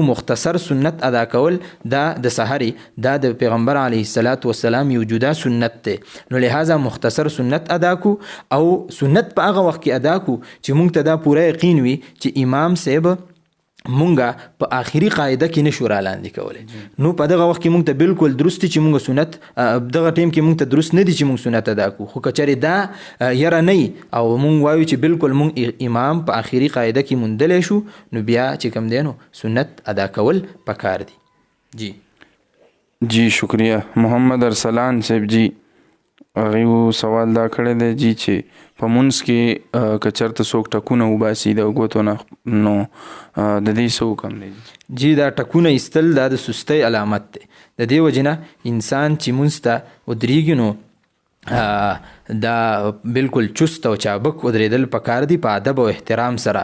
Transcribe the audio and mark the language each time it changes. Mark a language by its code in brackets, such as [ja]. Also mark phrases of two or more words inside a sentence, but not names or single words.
[ps] مختصر سنت ادا کول دا د سحرې دا د پیغمبر [ar] علیه الصلاة والسلام [ps] یو جدا سنت دی، نو لہذا مختصر سنت ادا کو او سنت په هغه وخت کې ادا کو چې موږ ته دا پوره یقین وي چې امام صاحب مونږه په آخري قاعده کې نشو را لاندې کولی. نو په دغه وخت کې مونږ ته بالکل درست چې مونږ سنت دغه ټیم کې مونږ ته درست نه دي چې مونږ سنت ادا کو. خو که چېرې دا یره نه او مونږ وایو چې بالکل مونږ امام په آخري قاعده کې موندلی شو، نو بیا چې کوم دی نو سنت ادا کول پکار دي. جی [ur] جی شکریہ. [ps] محمد ارسلان صاحب جی، هغې سوال دا کړی دی جی چې په مونځ کې که چېرته څوک ټکونه وباسي د ګوتو نه نو د دې څه حکم دی؟ جی دا ټکونه ایستل دا د سستۍ علامت دی. د دې وجې نه انسان چې مونځ ته ودرېږي نو دا بالکل چست او چابک ودرېدل پکار دي په ادب او احترام سره.